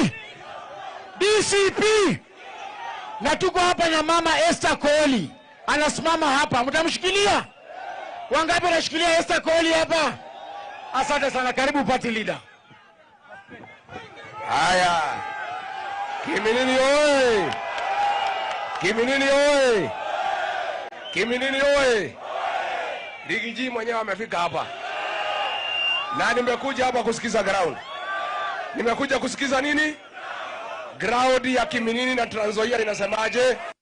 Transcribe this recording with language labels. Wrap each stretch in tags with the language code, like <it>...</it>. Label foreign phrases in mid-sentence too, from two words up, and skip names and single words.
<sw>DCP! Na tuko hapa na mama Esther Koli. Anasimama hapa. Mtamshikilia? Wangapi wanashikilia Esther Koli hapa? Asante sana. Karibu</sw> <en>party leader.</en> <sw>Haya. Kiminini oye! Kiminini oye! Kiminini oye! Rigiji mwenyewe amefika hapa. Na nimekuja hapa kusikiza ground. Nimekuja kusikiza nini? Ground ya Kiminini na Trans Nzoia inasemaje?</sw>